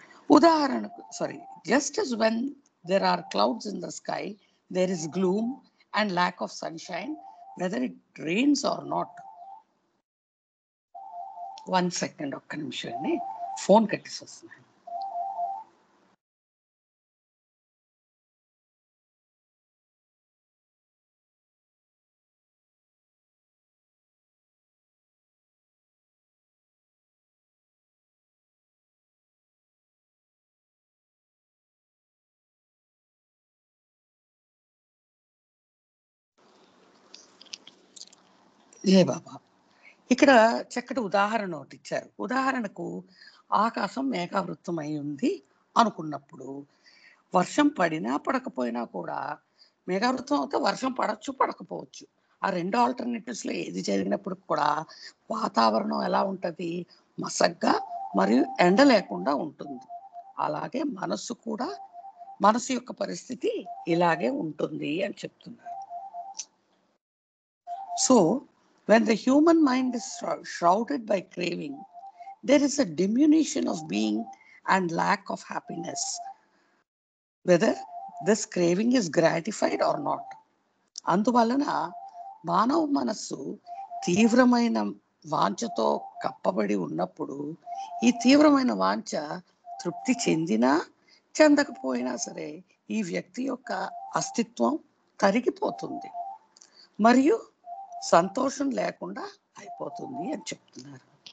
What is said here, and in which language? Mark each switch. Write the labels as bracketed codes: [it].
[te] ఉదాహరణకు [en] just as when there are clouds in the sky, there is gloom and lack of sunshine, whether it rains or not. 1 second, [te] ఒక్క నిమిషం అండి, phone కట్టేసి వస్తున్నాను. జై బాబా. ఇక్కడ చక్కటి ఉదాహరణ ఒకటి ఇచ్చారు. ఉదాహరణకు ఆకాశం మేఘావృతం అయి ఉంది అనుకున్నప్పుడు వర్షం పడినా పడకపోయినా కూడా, మేఘావృతం అయితే వర్షం పడచ్చు పడకపోవచ్చు, ఆ రెండు ఆల్టర్నేటివ్స్లో ఏది జరిగినప్పుడు కూడా వాతావరణం ఎలా ఉంటుంది, మసగ్గా మరియు ఎండ లేకుండా ఉంటుంది. అలాగే మనస్సు కూడా, మనసు యొక్క పరిస్థితి ఇలాగే ఉంటుంది అని చెప్తున్నారు. [en] So when the human mind is shrouded by craving, there is a diminution of being and lack of happiness, whether this craving is gratified or not. [te] అందువలన మానవ మనస్సు తీవ్రమైన వాంఛతో కప్పబడి ఉన్నప్పుడు, ఈ తీవ్రమైన వాంఛ తృప్తి చెందినా చెందకపోయినా సరే ఈ వ్యక్తి యొక్క అస్తిత్వం తరిగిపోతుంది మరియు సంతోషం లేకుండా అయిపోతుంది అని చెప్తున్నారు.